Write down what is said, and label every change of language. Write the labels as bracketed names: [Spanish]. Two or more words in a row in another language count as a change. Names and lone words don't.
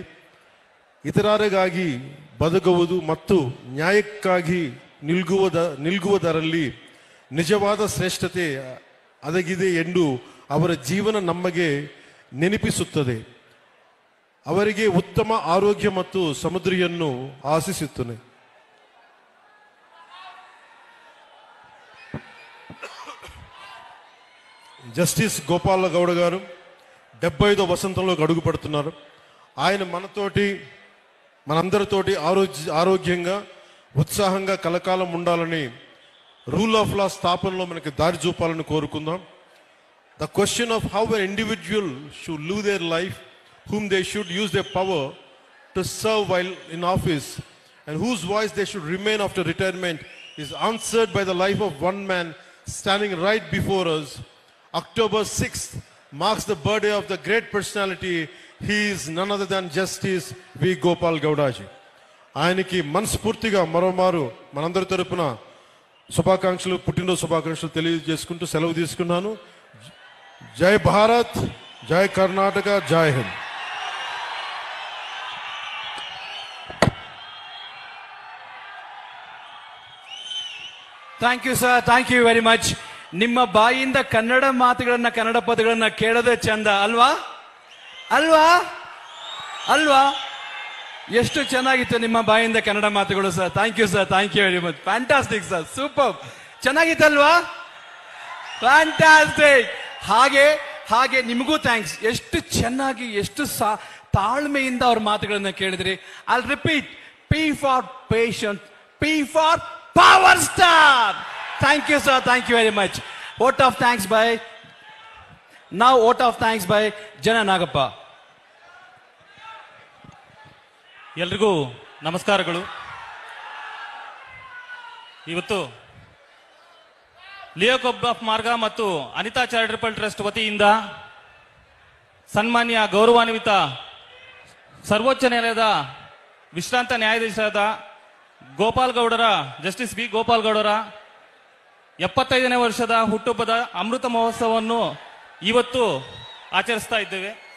[Kannada] ಇತರರಿಗಾಗಿ ಬದುಕುವುದು ಮತ್ತು ನ್ಯಾಯಕ್ಕಾಗಿ ನಿಲ್ಗುವುದರಲ್ಲಿ ನಿಜವಾದ ಶ್ರೇಷ್ಠತೆ ಅಡಗಿದೆ ಎಂದು ಅವರ ಜೀವನ ನಮಗೆ ನೆನಪಿಸುತ್ತದೆ. ಅವರಿಗೆ ಉತ್ತಮ ಆರೋಗ್ಯ ಮತ್ತು ಸಮೃದ್ಧಿಯನ್ನು ಆಶಿಸುತ್ತೇನೆ. [Telugu] జస్టిస్ గోపాలగౌడ గారు 75వ వసంతంలోకి అడుగు పడుతున్నారు. ఆయన మనందరితోటి ఆరోగ్యంగా ఉత్సాహంగా కలకాలం ఉండాలని, రూల్ ఆఫ్ లా స్థాపనలో మనకి దారి చూపాలని కోరుకుందాం. [English] The question of how an individual should live their life, whom they should use their power to serve while in office, and whose voice they should remain after retirement, is answered by the life of one man standing right before us. October 6th marks the birthday of the great personality. He is none other than Justice V. Gopal Gowdaji. [Telugu] ఆయనకి మనస్ఫూర్తిగా మరోమారు మనందరి తరపున శుభాకాంక్షలు, పుట్టినరోజు శుభాకాంక్షలు తెలియజేసుకుంటూ సెలవు తీసుకున్నాను. జై భారత్, జై కర్ణాటక, జై హింద్. [English] Thank you sir, thank you very much. [Kannada] ನಿಮ್ಮ ಬಾಯಿಂದ ಕನ್ನಡ ಮಾತುಗಳನ್ನ, ಕನ್ನಡ ಪದಗಳನ್ನ ಕೇಳೋದೇ ಚಂದ ಅಲ್ವಾ? ಅಲ್ವಾ ಅಲ್ವಾ ಎಷ್ಟು ಚೆನ್ನಾಗಿತ್ತು ನಿಮ್ಮ ಬಾಯಿಂದ ಕನ್ನಡ ಮಾತುಗಳು ಸರ್. [English] Thank you sir, thank you very much. Fantastic sir, super. ಚೆನ್ನಾಗಿತ್ತಲ್ವಾ? [Kannada] ಫ್ಯಾಂಟಾಸ್ಟಿಕ್. ಹಾಗೆ ನಿಮಗೂ ಥ್ಯಾಂಕ್ಸ್. ಎಷ್ಟು ಚೆನ್ನಾಗಿ, ಎಷ್ಟು ತಾಳ್ಮೆಯಿಂದ ಅವ್ರ ಮಾತುಗಳನ್ನ ಕೇಳಿದ್ರಿ. [English] I repeat, P for patience, P for power star. Thank you sir, thank you very much. Vote of thanks by Jana Nagappa. [Kannada] ಎಲ್ರಿಗೂ ನಮಸ್ಕಾರಗಳು. ಇವತ್ತು ಲಿಯೋ ಕ್ಲಬ್ ಆಫ್ ಮಾರ್ಗ ಮತ್ತು ಅನಿತಾ ಚಾರಿಟಬಲ್ ಟ್ರಸ್ಟ್ ವತಿಯಿಂದ ಸನ್ಮಾನ್ಯ ಗೌರವಾನ್ವಿತ ಸರ್ವೋಚ್ಚ ನ್ಯಾಯಾಲಯದ ವಿಶ್ರಾಂತ ನ್ಯಾಯಾಧೀಶರಾದ ಜಸ್ಟಿಸ್ ಬಿ ಗೋಪಾಲ್ ಗೌಡರ 75ನೇ ವರ್ಷದ ಹುಟ್ಟುಹಬ್ಬದ ಅಮೃತ ಮಹೋತ್ಸವವನ್ನು ಇವತ್ತು ಆಚರಿಸ್ತಾ ಇದ್ದೇವೆ.